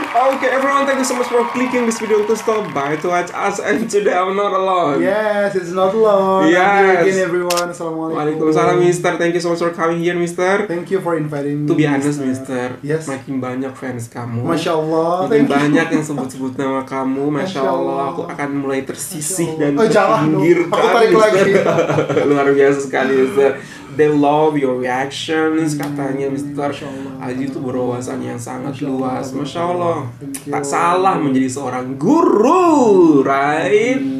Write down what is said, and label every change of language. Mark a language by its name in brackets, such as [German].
[English] Okay everyone, thank you so much for clicking this video to stop by to watch us, and today I'm not alone. Yes, it's not alone. Yes. I'm here again everyone. Assalamualaikum. Waalaikumsalam Mister, thank you so much for coming here Mister. Thank you for inviting me. To be honest Mister, Yes. [Indonesian] makin banyak fans kamu. Masya Allah. Makin banyak yang sebut-sebut nama kamu. Masya Allah, aku akan mulai tersisih dan terpinggirkan. Aku tarik lagi. Luar biasa sekali Mister. [English] They love your reactions, [Indonesian] katanya [English] Mister. [Indonesian] Aji itu berwawasan yang sangat luas. Masya Allah, tak salah menjadi seorang guru, right?